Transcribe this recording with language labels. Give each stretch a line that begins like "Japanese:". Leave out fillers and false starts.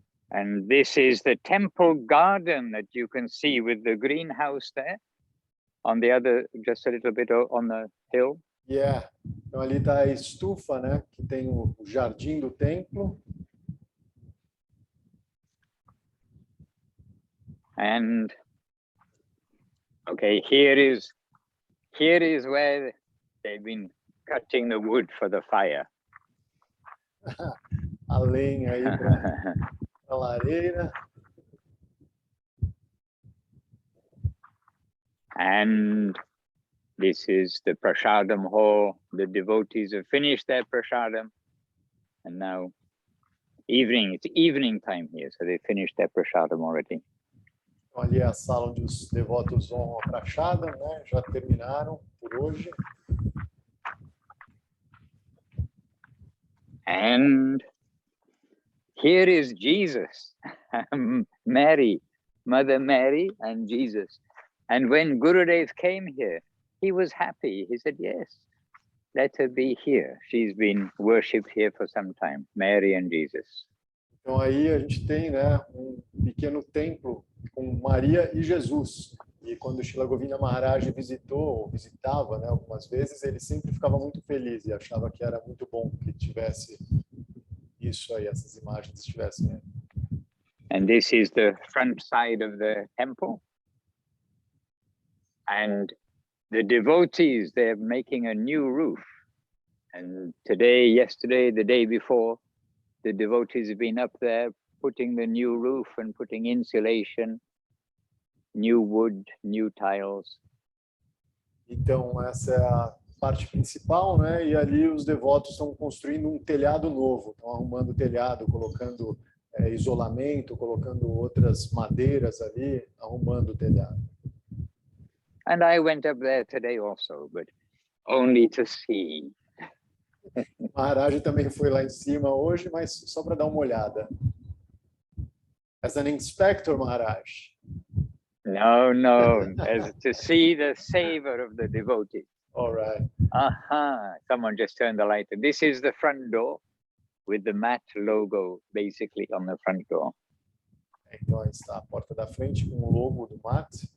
English: And this is the temple garden that you can see with the greenhouse there. On the other, just a little bit on the hill. Yeah.
Portuguese: Então ali está a estufa, né? Que tem o jardim do templo.
English: And okay, here is where they've been cutting the wood for the fire.
Portuguese: A lenha aí para a lareira.
English: And this is the prasadam hall. The devotees have finished their prasadam, and now it's evening time here, so they finished their prasadam already.
Portuguese: Então, ali é a sala onde os devotos vão a prasadam, né? Já terminaram por hoje.
English: And here is Jesus, Mary, Mother Mary and Jesus. And when Gurudev came here, he was happy. He said, yes, let her be here. She's been worshipped here for some time, Mary and Jesus.
Portuguese: Então aí a gente tem, né, um pequeno templo com Maria e Jesus. E quando o Srila Govinda Maharaj visitava, né, algumas vezes, ele sempre ficava muito feliz e achava que era muito bom que tivesse isso aí, essas imagens estivessem aí.
English: And this is the front side of the temple. And the devotees, they're making a new roof. And today, yesterday, the day before, the devotees have been up there putting the new roof and putting insulation, new wood, new tiles.
Portuguese: Então, essa é a parte principal, né? E ali os devotos estão construindo um telhado novo, estão arrumando o telhado, colocando isolamento, colocando outras madeiras ali, arrumando o telhado.
English: And I went up there today also, but only to see.
Portuguese: Maharaj também foi lá em cima hoje, mas só para dar uma olhada.
English: As an inspector, Maharaj. No, as to see the savor of the devotee. All right. Someone just turned the light. This is the front door with the mat logo basically on the front door.
Portuguese: Então aí está a porta da frente com o logo do mat.